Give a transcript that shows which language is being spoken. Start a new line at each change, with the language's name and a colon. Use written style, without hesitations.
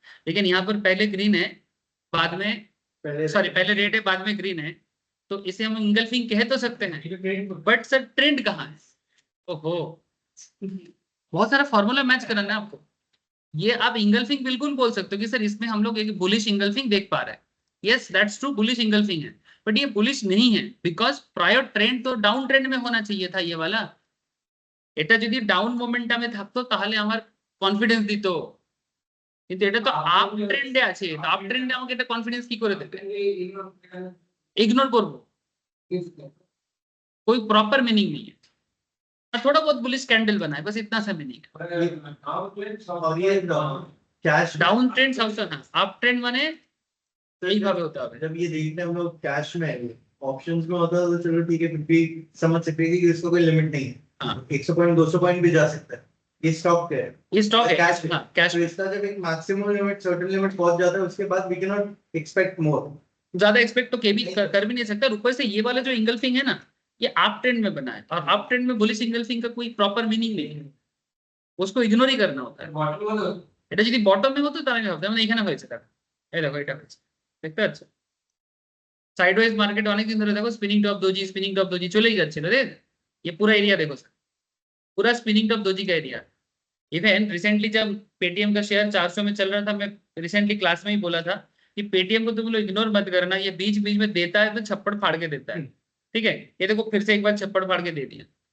Hindi: लेकिन यहाँ पर पहले ग्रीन है बाद में, सॉरी पहले रेड है बाद में ग्रीन है, तो इसे हम इंगल्फिंग कह तो सकते हैं, बट सर ट्रेंड कहाँ है। ओहो, बहुत सारा फॉर्मूला मैच करना है आपको। ये आप इंगल्फिंग बिल्कुल बोल सकते हो कि सर इसमें हम लोग एक बुलिश इंगल्फिंग देख पा रहे हैं।
English: yes that's true,
Hindi: bullish engulfing है, बट ये बुलिश नहीं है बिकॉज प्रायर ट्रेंड तो डाउन ट्रेंड में होना चाहिए था ये वाला।
Bangla: এটা যদি ডাউন মোমেন্টামে থাকতো তাহলে আমার কনফিডেন্স দিত, কিন্তু এটা তো আপ ট্রেন্ডে আছে, তো আপ ট্রেন্ডে আমাকে এটা কনফিডেন্স কি করে দেবে? ইগনোর করব,
Hindi: कोई प्रॉपर मीनिंग नहीं है। थोड़ा बहुत बुलिश कैंडल बना है, बस इतना सा मीनिंग है। और ये कैश डाउन ट्रेंड सबसे, हाँ अप ट्रेंड माने
Bangla: এইভাবে হতে হবে।
Hindi: जब ये देखते हैं हम लोग कैश में ऑप्शंस में होता है तो चलो ठीक है, फिर भी समझ सकते हैं कि इसको कोई लिमिट नहीं है, हाँ 100 पॉइंट 200 पॉइंट भी जा सकता है। ये स्टॉक है, ये स्टॉक है, कैश हाँ कैश तो इसका जब एक मैक्सिमम लिमिट सर्टेन लिमिट पहुंच जाता है उसके बाद
English: We can not expect more.
Hindi: ज्यादा एक्सपेक्ट तो कर भी नहीं सकता। और ऊपर से ये वाला जो इंगल्फिंग है ना, ये अप ट्रेंड में बना है, और अप ट्रेंड में बुलिश इंगल्फिंग का कोई प्रॉपर मीनिंग नहीं है, उसको इग्नोर ही करना होता है।
Bangla: এটা যদি বটমে হতো তাহলে হবে, যেমন এখানে হয়েছে দেখো, এই দেখো এটা হয়েছে, দেখতে পাচ্ছ সাইডওয়েজ মার্কেট অনেকদিন ধরে দেখো স্পিনিং টপ दोजी চলেই যাচ্ছে রে।
Hindi: ये पूरा एरिया देखो सर, पूरा स्पिनिंग टॉप दोजी का एरिया। इवन रिसेंटली जब पेटीएम का शेयर 400 में चल रहा था, मैं रिसेंटली क्लास में ही बोला था कि पेटीएम को तुम लोग इग्नोर मत करना, ये बीच बीच में देता है तो छप्पड़ फाड़ के देता है, ठीक है। ये देखो फिर से एक बार छप्पड़ फाड़ के दे दिया।